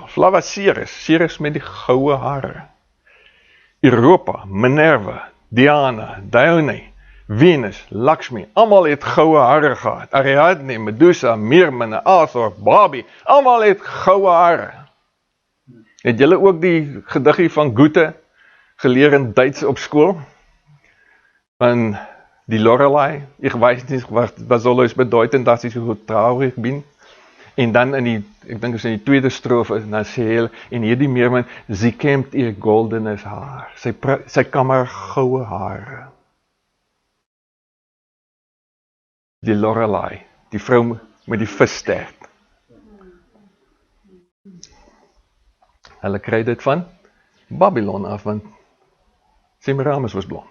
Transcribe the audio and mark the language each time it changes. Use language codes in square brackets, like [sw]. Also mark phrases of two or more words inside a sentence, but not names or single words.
[af] Flava Ceres met die goue hare. Europa, Minerva, Diana, Dione, Venus, Lakshmi, almal het goue hare gehad. Ariadne, Medusa, Mirmine, Arthur, Barbie, almal het goue hare. Het julle ook die gediggie van Goethe geleer in Duits op skool? Van die Lorelei, [de] ich weiß nicht, was soll es bedeuten, dass ich so traurig bin? [af] En dan ek dink is in die tweede strofe, dan sê hy, en hierdie Meermin, [de] sie kämmt ihr goldenes haar. [af] Sy kam haar goue hare. Die Lorelei, die vrou met die visstert. Hulle kry dit van Babylon af, want Semiramis was blond.